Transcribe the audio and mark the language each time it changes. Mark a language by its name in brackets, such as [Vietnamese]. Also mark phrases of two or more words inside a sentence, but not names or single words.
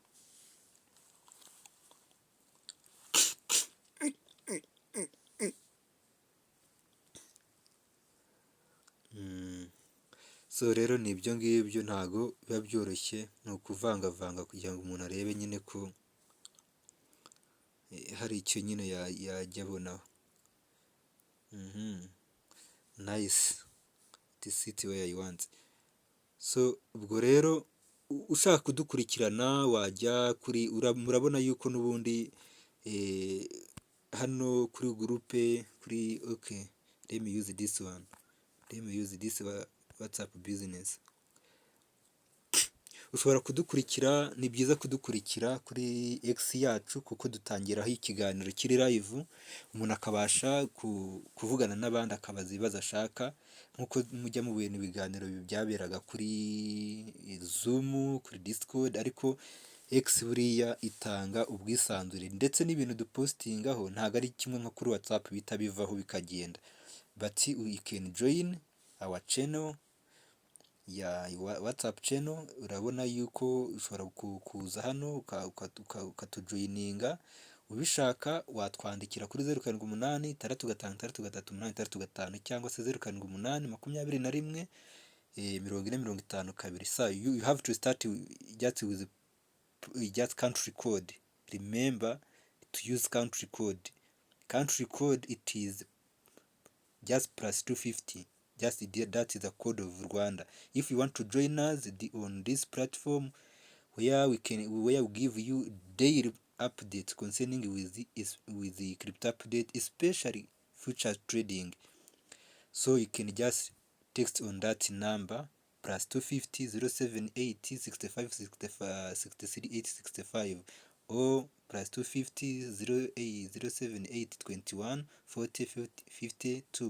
[Kinyarwanda] So rero ni ibyo ngibyo, ntago biba byoroshye, ni ukuvangavanga kugira ngo umuntu arebe nyine ko hari icyo nyine yajya abonaho. [English] Nice, this is where you want. [Kinyarwanda] So ubwo rero ushaka kudukurikirana wajya kuri, murabona yuko n'ubundi hano kuri groupe kuri [English] okay, let me use this one, WhatsApp business. [Kinyarwanda] Ushobora kudukurikira, ni byiza kudukurikira kuri X yacu kuko dutangiraho ikiganiro kiri live, umuntu akabasha kuvugana n'abandi, akabaza ibibazo ashaka, nkuko mujya mu bintu biganiro byaberaga kuri Zoom, kuri Discord, ariko X buriya itanga ubwisanzure, ndetse n'ibintu dupostingaho ntago ari kimwe nko kuri WhatsApp bita bivaho bikagenda, [English] but you can join our channel ya WhatsApp channel. [Kinyarwanda] Urabona yuko ushobora kuza hano ukatujoininga, ubishaka watwandikira kuri 0786 cyangwa se 0788 40 [English] so you have to start just with just country code. Remember to use country code. Country code, it is just +250. Just that is the code of Rwanda. If you want to join us on this platform where we give you daily updates concerning with the crypto update, especially future trading, so you can just text on that number +250 078 65 63 865 or +250 078 21 40 52.